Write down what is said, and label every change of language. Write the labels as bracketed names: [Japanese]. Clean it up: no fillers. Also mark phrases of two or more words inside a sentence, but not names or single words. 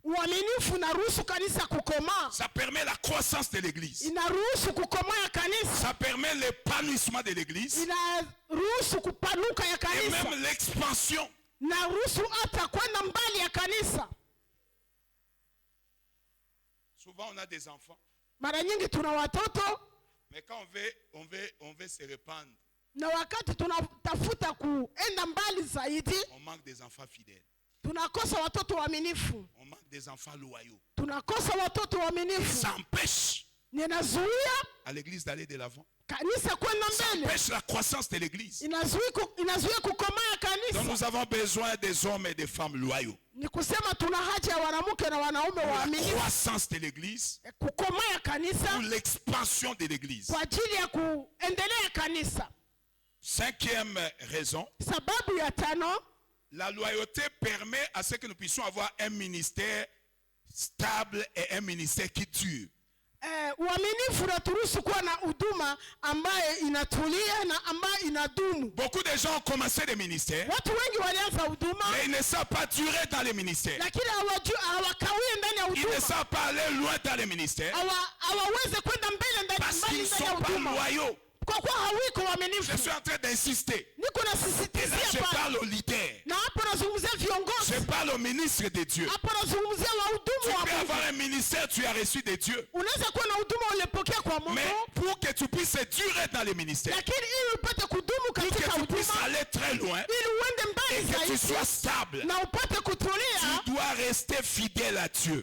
[French] Ça permet la croissance de l'église. Ça permet l'épanouissement de l'église. Et même l'expansion. Souvent Souvent on a des enfants. [Swahili] Mara nyingi tuna watoto. [French] Mais quand on veut se répandre, [Swahili] na wakati tunatafuta kuenda mbali zaidi, [French] on manque des enfants fidèles. [Swahili] Tunakosa watoto waaminifu. [French] On manque des enfants loyaux. [Swahili] Tunakosa watoto waaminifu. [French] Ça empêche à l'église d'aller de l'avant. [Swahili] Kanisa kwenda mbele. [French] Ça empêche la croissance de l'église. [Swahili] Inazuia kukomaa kanisa. [French] Donc nous avons besoin des hommes et des femmes loyaux. [Swahili] Ni kusema tuna haja ya wanawake na wanaume waaminifu. [French] La croissance de l'église. [Swahili] Kukomaa kanisa. [French] Pour l'expansion de l'église. [Swahili] Kwa ajili ya kuendelea kanisa. [French] Cinquième raison. [Swahili] Sababu ya tano. [French] La loyauté permet à ce que nous puissions avoir un ministère stable et un ministère qui dure. [Swahili] Uaminifu unaturuhusu kuwa na huduma ambaye inatulia na ambaye inadumu. [French] Beaucoup de gens ont commencé des ministères. [Swahili] Watu wengi walianza huduma. [French] Mais ils ne savent pas durer dans les ministères. [Swahili] Lakini hawakawie ndani ya huduma. [French] Ils ne savent pas aller loin dans les ministères. [Swahili] Hawaweze kwenda mbele ndani ya huduma. [French] Parce qu'ils ne sont pas loyaux. Je suis en train d'insister. Et là, je parle aux leaders. Je parle aux ministres de Dieu. Tu peux avoir un ministère, tu as reçu de Dieu. Mais pour que tu puisses durer dans les ministères, pour que tu puisses aller très loin, et que tu sois stable, tu dois rester fidèle à Dieu.